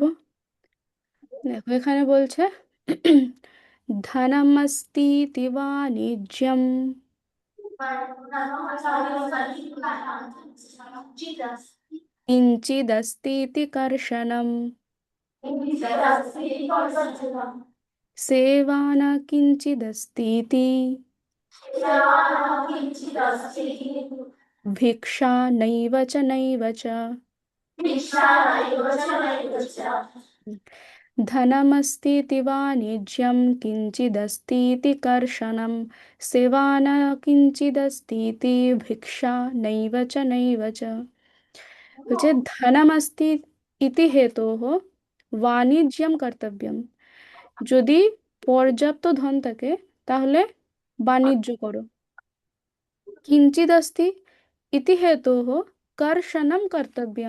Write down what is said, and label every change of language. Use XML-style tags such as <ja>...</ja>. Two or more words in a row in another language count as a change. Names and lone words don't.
<bn>দেখো এখানে বলছে</bn> <sa>ধনমস্তি বাণিজ্যম কিঞ্চিদস্तीति कर्षणम् सेवा न किञ्चिदस्तीति भिक्षा नैव च नैव च। धनमस्तीति वाणिज्यं किञ्चिदस्तीति कर्षणं सेवा न किञ्चिदस्तीति भिक्षा नैव च नैव च। বলছে ধনমস্তি ইতি হেতোঃ বাণিজ্যম কর্তব্যম।</sa> <bn>যদি পর্যাপ্ত ধন থাকে তাহলে বাণিজ্য করো।</bn> <sa>কিঞ্চিদস্তি ইতি হেতোঃ কর্ষণম কর্তব্যম।</sa>